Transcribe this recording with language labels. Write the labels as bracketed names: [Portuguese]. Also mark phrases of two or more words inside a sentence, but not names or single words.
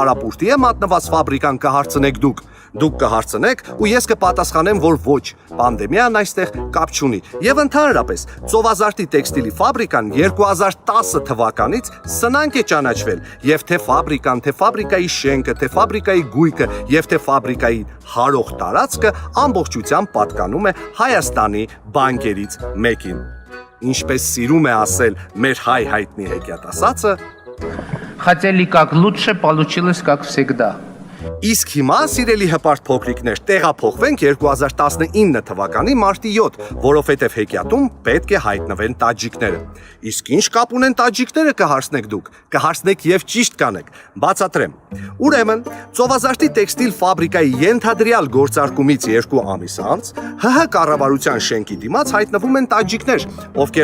[Armenian] է մատնված ֆաբրիկան կհարցնեք դուք։ Դուք կհարցնեք ու ես կպատասխանեմ, որ ոչ, պանդեմիան այստեղ կապ չունի։ Եվ ընդհանրապես, ծովազարտի տեքստիլի ֆաբրիկան 2010 թվականից սնանկ է ճանաչվել, եւ թե ֆաբրիկան, թե ֆաբրիկայի շենքը, թե ֆաբրիկայի գույքը, եւ թե ֆաբրիկայի հարող տարածքը ամբողջությամբ պատկանում է Հայաստանի բանկերից մեկին։ Ինչպես սիրում է ասել մեր հայ հայտնի հեքիաթասացը, [Russian] Хотели как лучше, получилось как всегда. [Armenian] Իսկ հիմա, սիրելի հպարտ փոքրիկներ, տեղափոխվենք 2019 թվականի մարտի 7, որովհետև հեքիաթում պետք է հայտնվեն տաջիկները։ Իսկ ինչ կապ ունեն տաջիկները, կհարցնեք դուք, կհարցնեք եւ ճիշտ կանեք։ Բացատրեմ։ Ուրեմն, ծովազարտի տեքստիլ ֆաբրիկայի ենթադրյալ գործարկումից 2 ամիս անց ՀՀ կառավարության շենքի դիմաց հայտնվում են տաջիկներ, ովքեր